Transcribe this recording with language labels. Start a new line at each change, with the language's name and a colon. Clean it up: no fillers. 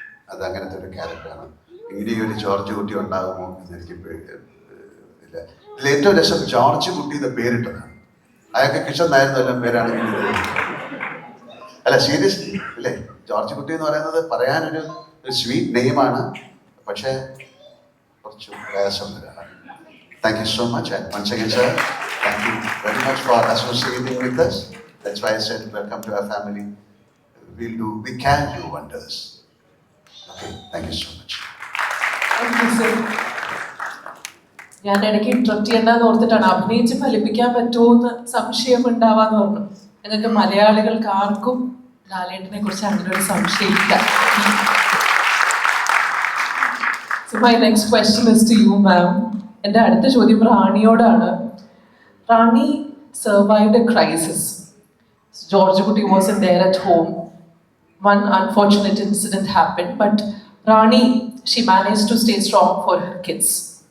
Malayalam: അത് അങ്ങനത്തെ ഒരു ക്യാരക്ടറാണ്. ഇങ്ങനെയൊരു ജോർജ് കുട്ടി ഉണ്ടാകുമോ എന്ന് എനിക്ക് ഇല്ല. ഇതിൽ ഏറ്റവും രസം ജോർജ് കുട്ടി എന്ന് പേരിട്ടതാണ്. അയാൾക്ക് കിഷൻ നായർ പേരാണെങ്കിൽ അല്ല, സീരിയസ്ലി അല്ലേ? ജോർജ് കുട്ടി എന്ന് പറയുന്നത് പറയാനൊരു സ്വീറ്റ് നെയിമാണ്, പക്ഷേ കുറച്ച് പ്രയാസം വരാണ്.
English: Thank you so much, and once again, sir, thank you very much for associating with us. That's why I said welcome to our family. We can do wonders. Okay, thank you so much. Thank you, sir.
Malayalam: ഞാൻ ഇടയ്ക്ക് interrupt ചെയ്യേണ്ടെന്ന് ഓർത്തിട്ടാണ്. അഭിനയിച്ച് ഫലിപ്പിക്കാൻ പറ്റുമോ എന്ന് സംശയം ഉണ്ടാവാന്ന് പറഞ്ഞു. നിങ്ങൾക്ക് മലയാളികൾക്ക് ആർക്കും ലാലേട്ടനെ കുറിച്ച് അങ്ങനെ ഒരു സംശയമില്ല.
English: So my next question is to you, ma'am.
Malayalam: എൻ്റെ അടുത്ത ചോദ്യം റാണിയോടാണ്.
English: Rani survived a crisis. George Kutti wasn't there at home. One unfortunate incident happened, but Rani, she managed to stay strong for her kids.